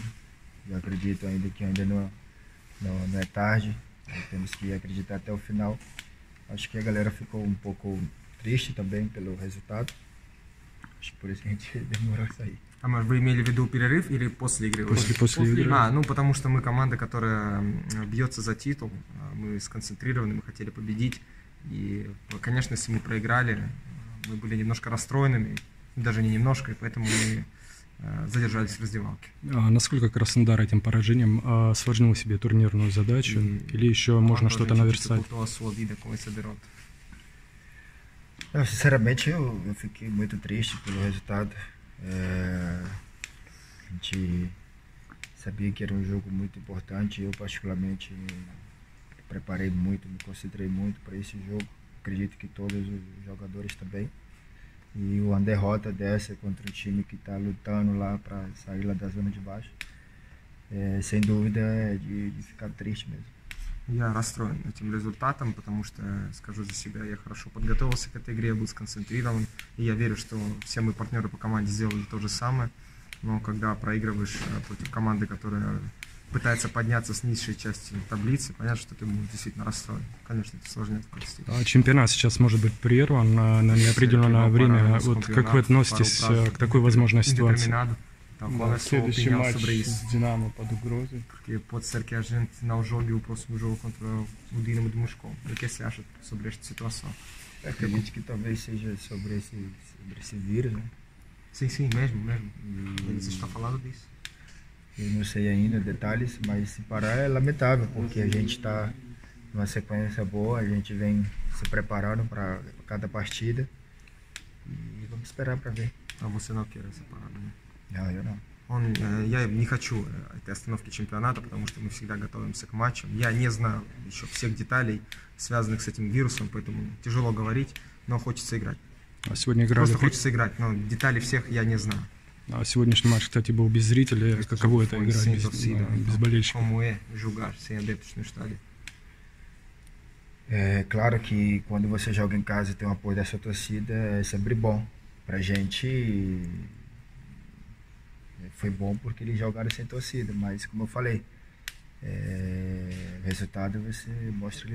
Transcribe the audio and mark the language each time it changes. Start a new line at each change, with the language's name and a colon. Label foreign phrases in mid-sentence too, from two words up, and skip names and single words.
Portuguese: Eu acredito ainda que ainda não é tarde, temos que acreditar até o final. Acho que a galera ficou um pouco triste também pelo resultado. Acho que por isso que a gente demorou a sair.
Russian: Вы имели в виду перерыв или после игры? После игры. Потому что мы команда, которая бьется за титул, мы сконцентрированы, мы хотели победить. И, конечно, если мы проиграли, мы были немножко расстроенными, даже не немножко, и поэтому мы задержались в раздевалке. Насколько Краснодар этим поражением осложнил себе турнирную задачу, или еще можно что-то наверстать?
Portuguese: Sinceramente, eu fiquei muito triste pelo resultado. A gente Sabia que era um jogo muito importante. Eu, particularmente, preparei muito, me concentrei muito para esse jogo. Acredito que todos os jogadores também. E uma derrota dessa contra um time que está lutando lá para sair lá da zona de baixo, sem dúvida é de ficar triste mesmo.
Russian: Я расстроен этим результатом, потому что, скажу за себя, я хорошо подготовился к этой игре, я был сконцентрирован, и я верю, что все мои партнеры по команде сделали то же самое. Но когда проигрываешь против команды, которая пытается подняться с низшей части таблицы, понятно, что ты будешь действительно расстроен. Конечно, это сложнее простить. Чемпионат сейчас может быть прерван на неопределенное время. Вот как вы относитесь к такой возможной ситуации? Следующий матч с Динамо под ugrozой.
Portuguese: Porque pode ser que a gente não jogue o próximo jogo contra o Dinamo de Moscou. O que você acha sobre esta situação? Acredito que talvez seja sobre esse vírus, né? Sim, mesmo. Eles estão falando disso. Eu não sei ainda detalhes, mas se parar é lamentável, porque a gente está numa sequência boa, a gente vem se preparando para cada partida e vamos esperar para ver. А você não quer essa parada, né? Eu não.
Russian: Я не хочу этой остановки чемпионата, потому что мы всегда готовимся к матчам. Я не знаю еще всех деталей, связанных с этим вирусом, поэтому тяжело говорить, но хочется играть. А сегодня играли... Просто хочется играть, но деталей всех я не знаю. А сегодняшний матч, кстати, был без зрителей. Каково это играть без болельщиков?
Portuguese: Como é jogar sem adeptos no estádio? É claro que quando você joga em casa e tem o apoio da sua torcida, é sempre bom. Pra gente foi bom porque eles jogaram sem torcida, mas como eu falei, o resultado você mostra ali